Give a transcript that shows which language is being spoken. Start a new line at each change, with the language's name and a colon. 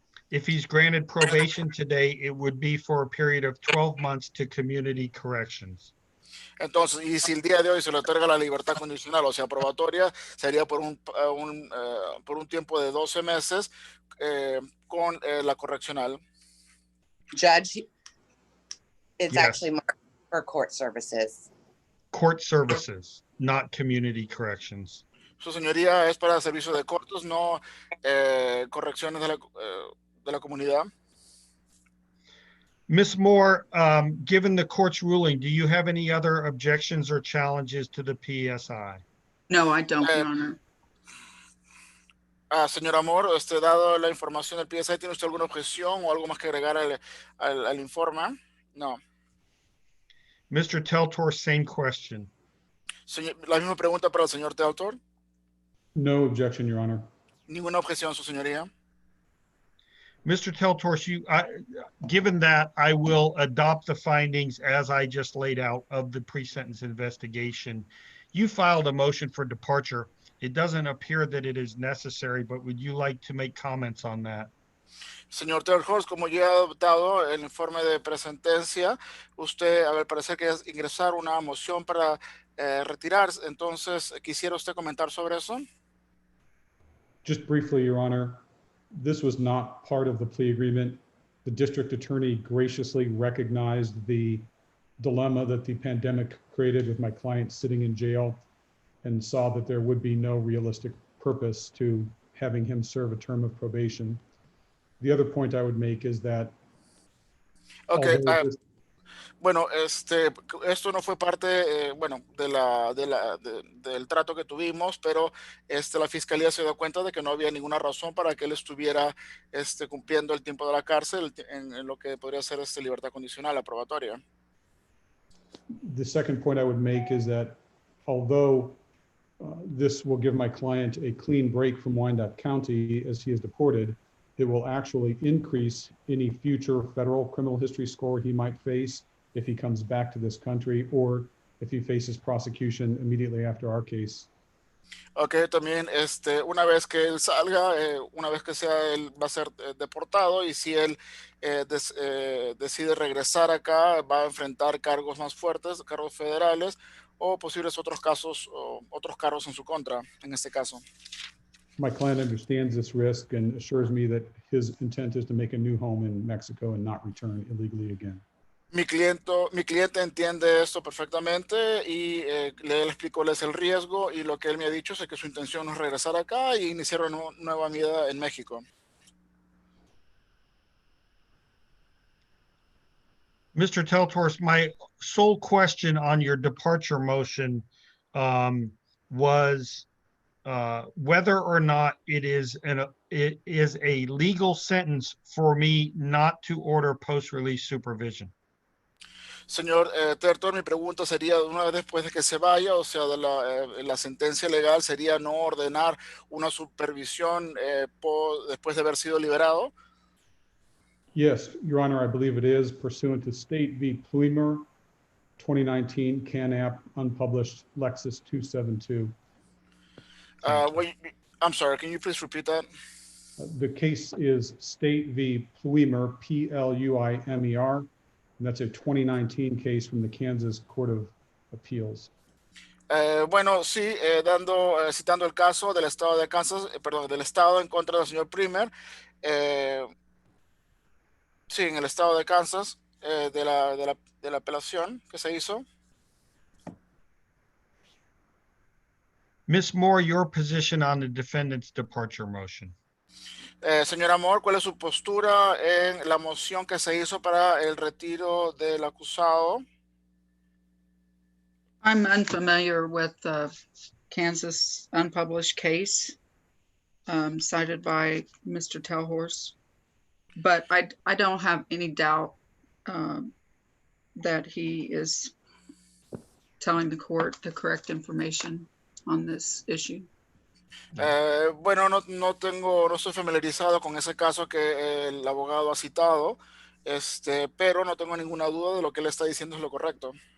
English: If he's granted probation today, it would be for a period of 12 months to community corrections.
Spanish: Entonces, y si el día de hoy se le otorga la libertad condicional, o sea, probatoria, sería por un tiempo de 12 meses con la correccional.
English: Judge, it's Yes. actually marked for court services. Court services, not community corrections.
Spanish: Su señoría es para servicio de cortes, no correcciones de la comunidad.
English: Ms. Moore, given the court's ruling, do you have any other objections or challenges to the PSI? No, I don't, Your Honor.
Spanish: Señor Amor, dado la información del PSI, ¿tiene usted alguna objeción o algo más que agregar al informe? No.
English: Mr. Teltor, same question.
Spanish: La misma pregunta para el señor Teltor.
English: No objection, Your Honor.
Spanish: Ninguna objeción, su señoría.
English: Mr. Teltor, given that, I will adopt the findings as I just laid out of the pre-sentence investigation. You filed a motion for departure. It doesn't appear that it is necessary, but would you like to make comments on that?
Spanish: Señor Telhorst, como ya he adoptado el informe de presentencia, usted, al parecer, que es ingresar una moción para retirarse. Entonces, ¿quisiera usted comentar sobre eso?
English: Just briefly, Your Honor, this was not part of the plea agreement. The district attorney graciously recognized the dilemma that the pandemic created with my client sitting in jail and saw that there would be no realistic purpose to having him serve a term of probation. The other point I would make is that
Spanish: Okay, bueno, esto no fue parte, bueno, del trato que tuvimos, pero la fiscalía se dio cuenta de que no había ninguna razón para que él estuviera cumpliendo el tiempo de la cárcel en lo que podría ser libertad condicional, la probatoria.
English: The second point I would make is that although this will give my client a clean break from Wyandotte County as he is deported, it will actually increase any future federal criminal history score he might face if he comes back to this country or if he faces prosecution immediately after our case.
Spanish: Ok, también una vez que él salga, una vez que él va a ser deportado, y si él decide regresar acá, va a enfrentar cargos más fuertes, cargos federales o posibles otros casos, o otros cargos en su contra, en este caso.
English: My client understands this risk and assures me that his intent is to make a new home in Mexico and not return illegally again.
Spanish: Mi cliente entiende esto perfectamente y le explico cuál es el riesgo, y lo que él me ha dicho es que su intención es regresar acá y iniciar una nueva vida en México.
English: Mr. Teltorst, my sole question on your departure motion was whether or not it is a legal sentence for me not to order post-release supervision.
Spanish: Señor Tertor, mi pregunta sería, una vez después de que se vaya, o sea, de la sentencia legal, sería no ordenar una supervisión después de haber sido liberado.
English: Yes, Your Honor, I believe it is pursuant to State v. Plumer, 2019, CANAP, unpublished, Lexus 272. Wait, I'm sorry, can you please repeat that? The case is State v. Pluimer, Pluimer, and that's a 2019 case from the Kansas Court of Appeals.
Spanish: Bueno, sí, citando el caso del estado de Kansas, perdón, del estado en contra del señor Primer, sí, en el estado de Kansas, de la apelación que se hizo.
English: Ms. Moore, your position on the defendant's departure motion.
Spanish: Señora Moore, ¿cuál es su postura en la moción que se hizo para el retiro del acusado?
English: I'm unfamiliar with the Kansas unpublished case cited by Mr. Telhorse, but I don't have any doubt that he is telling the court the correct information on this issue.
Spanish: Bueno, no estoy familiarizado con ese caso que el abogado ha citado, pero no tengo ninguna duda de lo que él está diciendo es lo correcto.